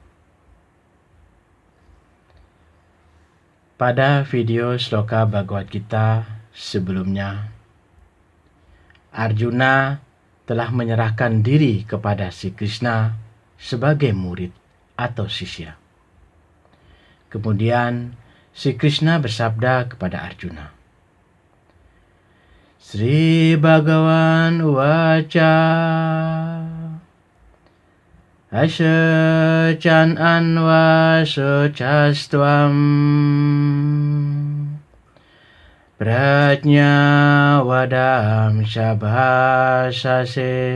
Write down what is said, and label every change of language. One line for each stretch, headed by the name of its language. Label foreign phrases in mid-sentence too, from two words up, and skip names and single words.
Indonesian: Pada video Sloka Bhagavad Gita sebelumnya, Arjuna telah menyerahkan diri kepada si Krishna sebagai murid atau sisya. Kemudian si Krishna bersabda kepada Arjuna,
Sanskrit: Sri Bhagavan Uvaca Asachan anvasocastvam Prajna vadam sabhasase